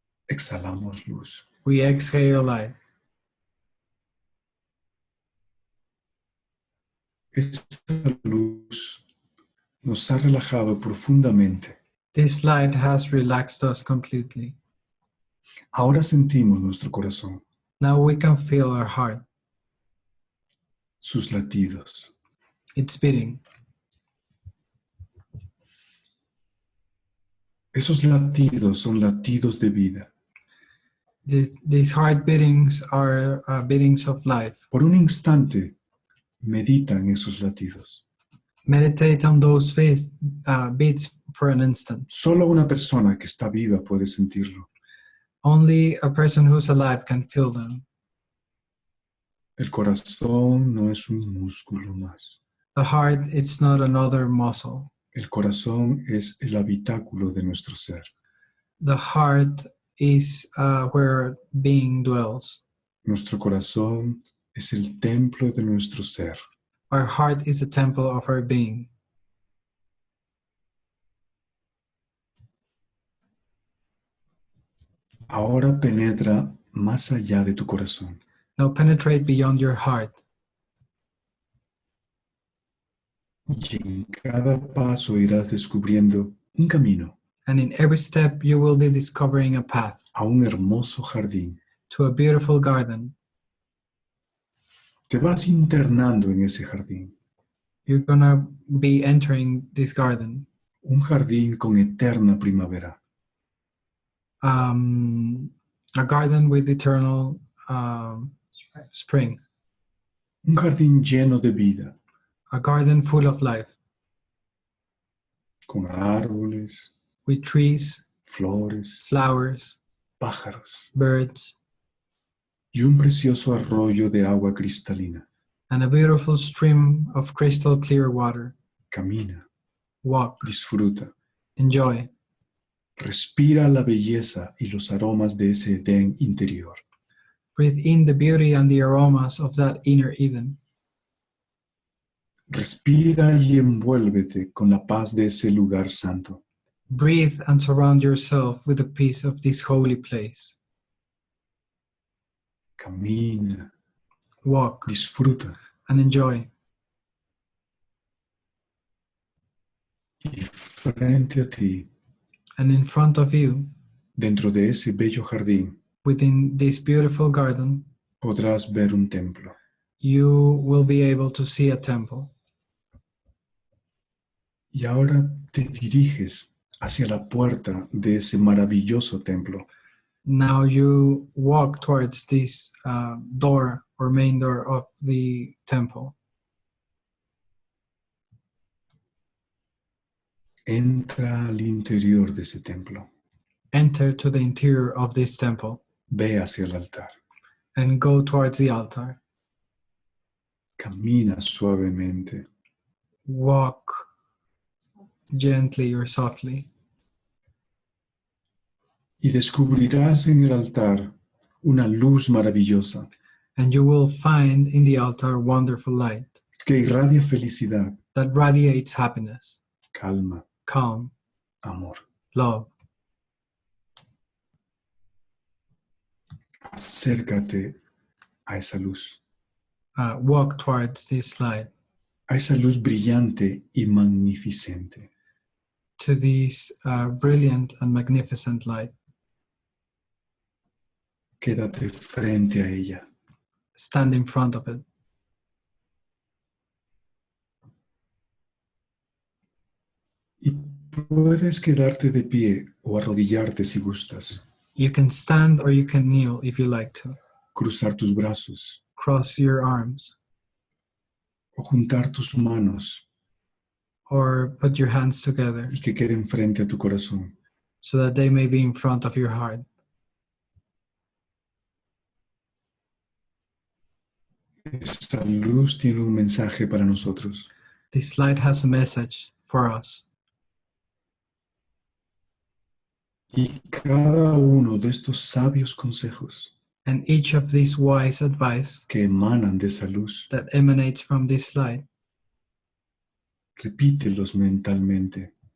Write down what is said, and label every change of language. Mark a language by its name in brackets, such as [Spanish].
[Spanish] exhalamos luz. [English] we exhale light. [Spanish] Esta luz nos ha relajado profundamente. [English] This light has relaxed us completely. [Spanish] Ahora sentimos nuestro corazón, [English] Now we can feel our heart. [Spanish] sus latidos. [English] It's beating. [Spanish] Esos latidos son latidos de vida. [English] These heart beatings are beatings of life. [Spanish] Por un instante, medita en esos latidos. [English] Meditate on those beats for an instant. [Spanish] Solo una persona que está viva puede sentirlo. [English] Only a person who's alive can feel them. [Spanish] El corazón no es un músculo más. [English] The heart, it's not another muscle. [Spanish] El corazón es el habitáculo de nuestro ser. [English] The heart is where being dwells. [Spanish] Nuestro corazón es el templo de nuestro ser. [English] Our heart is the temple of our being. [Spanish] Ahora penetra más allá de tu corazón. [English] Now penetrate beyond your heart. [Spanish] Y en cada paso irás descubriendo un camino [English] And in every step, you will be discovering a path [Spanish] a un hermoso jardín. [English] to a beautiful garden. [Spanish] Te vas internando en ese jardín. [English] You're going to be entering this garden. [Spanish] Un jardín con eterna primavera. [English] A garden with eternal spring. [Spanish] Un jardín lleno de vida, [English] A garden full of life, [Spanish] con árboles, [English] with trees, [Spanish] flores, [English] flowers, [Spanish] pájaros [English] birds, [Spanish] y un precioso arroyo de agua cristalina. [English] and a beautiful stream of crystal clear water. [Spanish] Camina, [English] Walk, [Spanish] disfruta, [English] enjoy, [Spanish] respira la belleza y los aromas de ese Edén interior. [English] breathe in the beauty and the aromas of that inner Eden. [Spanish] Respira y envuélvete con la paz de ese lugar santo. [English] Breathe and surround yourself with the peace of this holy place. [Spanish] Camina, [English] Walk [Spanish] disfruta. [English] and enjoy. [Spanish] Y frente a ti, [English] And in front of you, [Spanish] dentro de ese bello jardín, [English] within this beautiful garden, [Spanish] podrás ver un templo. [English] you will be able to see a temple. [Spanish] Y ahora te diriges hacia la puerta de ese maravilloso templo. [English] Now you walk towards this door or main door of the temple. [Spanish] Entra al interior de ese templo. [English] Enter to the interior of this temple [Spanish] Ve hacia el altar. [English] and go towards the altar. [Spanish] Camina suavemente. [English] Walk gently or softly, [Spanish] Y descubrirás en el altar una luz maravillosa [English] and you will find in the altar wonderful light [Spanish] que irradia felicidad, [English] that radiates happiness, [Spanish] calma, [English] calm, [Spanish] amor. [English] love. [Spanish] Acércate a esa luz, [English] Walk towards this light, [Spanish] a esa luz brillante y magnificente. [English] to this brilliant and magnificent light. [Spanish] Quédate frente a ella. [English] Stand in front of it. [Spanish] Y puedes quedarte de pie o arrodillarte si gustas. [English] You can stand or you can kneel if you like to. [Spanish] Cruzar tus brazos [English] Cross your arms [Spanish] o juntar tus manos [English] or put your hands together [Spanish] y que queden frente a tu corazón. [English] so that they may be in front of your heart. [Spanish] Esta luz tiene un mensaje para nosotros. [English] This light has a message for us. [Spanish] Y cada uno de estos sabios consejos [English] And each of these wise advice [Spanish] que emanan de esa luz, [English] that emanates from this light, [Spanish] repítelos mentalmente